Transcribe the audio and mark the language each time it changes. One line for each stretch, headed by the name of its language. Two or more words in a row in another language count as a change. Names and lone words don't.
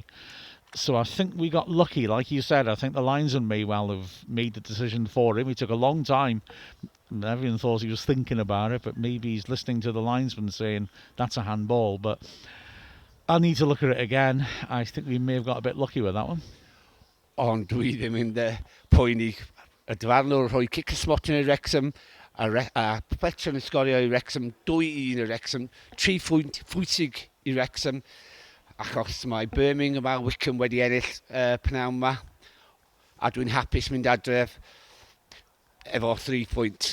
English: So I think we got lucky, like you said. I think the linesman may well have made the decision for him. He took a long time. Everyone thought he was thinking about it, but maybe he's listening to the linesman saying that's a handball. But I'll need to look at it again. I think we may have got a bit lucky with that one.
Welsh: Ond dwi ddim yn poeni. Y dyfarnwr rhoi cic ysmotin I Wrexham a Fletcher yn sgorio I Wrexham 2-1 I Wrexham 3 phwynt pwysig I Wrexham achos mae Birmingham a Wycombe wedi ennill pnawn yma a dwi'n hapus mynd adref efo 3 pwynt.